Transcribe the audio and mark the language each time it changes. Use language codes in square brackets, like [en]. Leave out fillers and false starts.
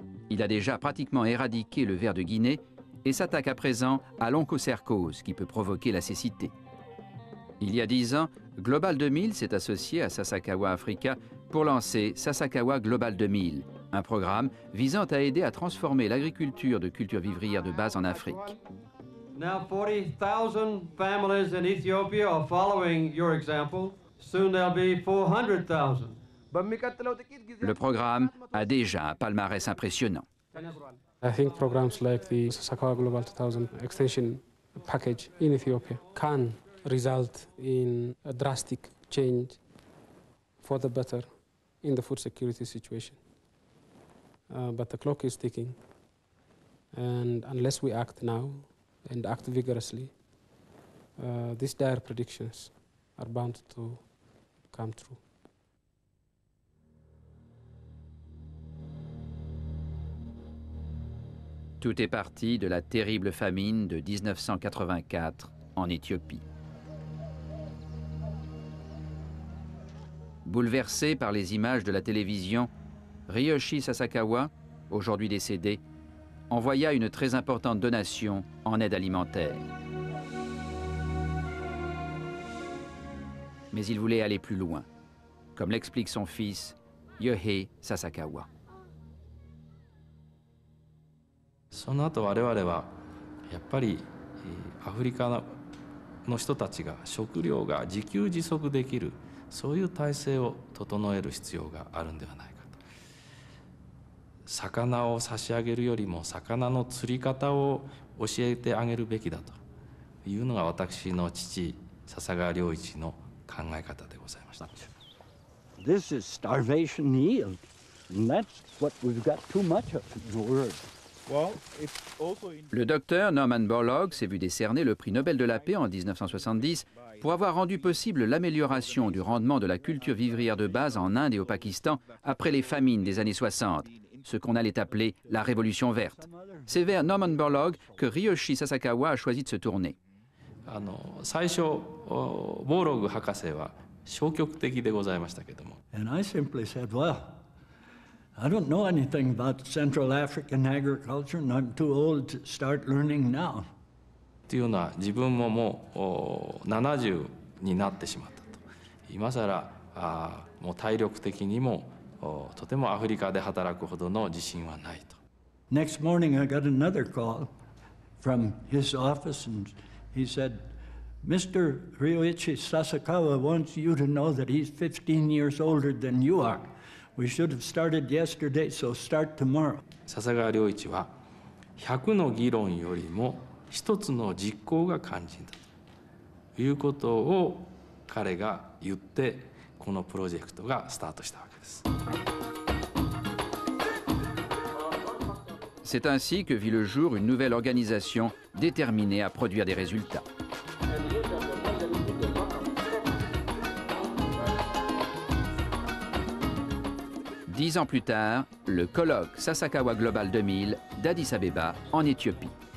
[fr] Il a déjà pratiquement éradiqué le ver de Guinée et s'attaque à présent à l'onchocercose qui peut provoquer la cécité. Il y a 10 ans, Global 2000 s'est associé à Sasakawa Africa pour lancer Sasakawa Global 2000, un programme visant à aider à transformer l'agriculture de cultures vivrières de base en Afrique. [en] Now 40,000 families in Ethiopia are following your example. Soon there'll be 400,000. [fr] Le programme a déjà un palmarès impressionnant. [en] I think programs like the Sasakawa Global 2000 extension package in Ethiopia can result in a drastic change for the better in the food security situation. But the clock is ticking, and unless we act now and act vigorously, these dire predictions are bound to come true. [fr] Tout est parti de la terrible famine de 1984 en Éthiopie. Bouleversé par les images de la télévision, Ryoshi Sasakawa, aujourd'hui décédé, envoya une très importante donation en aide alimentaire. Mais il voulait aller plus loin, comme l'explique son fils, Yohei Sasakawa. [ja] その後我々はやっぱりアフリカの人たちが食料が自給自足できるそういう体制を整える必要があるんではないかと。魚を差し上げるよりも魚の釣り方を教えてあげるべきだというのが私の父笹川良一の考え方でございました。 [en] This is starvation yield, and that's what we've got too much of in the world. [fr] Le docteur Norman Borlaug s'est vu décerner le prix Nobel de la paix en 1970 pour avoir rendu possible l'amélioration du rendement de la culture vivrière de base en Inde et au Pakistan après les famines des années 60, ce qu'on allait appeler la Révolution verte. C'est vers Norman Borlaug que Ryoshi Sasakawa a choisi de se tourner. [ja] 最初ボーログ博士は消極的でございましたけども。 [en] And I simply said, well, I don't know anything about Central African agriculture, and I'm too old to start learning now. [ja] っていうのは自分ももう70になってしまったと。今更もう体力的にもとてもアフリカで働くほどの自信はないと。 [en] Next morning I got another call from his office, and he said, Mr. Ryoichi Sasakawa wants you to know that he's 15 years older than you are. We should have started yesterday, so start tomorrow. [ja] 笹川良一は100の議論よりも一つの実行が肝心だということを彼が言ってこのプロジェクトがスタートしたわけです。 [fr] C'est ainsi que vit le jour une nouvelle organisation déterminée à produire des résultats. Dix ans plus tard, le colloque Sasakawa Global 2000 d'Addis Abeba en Éthiopie.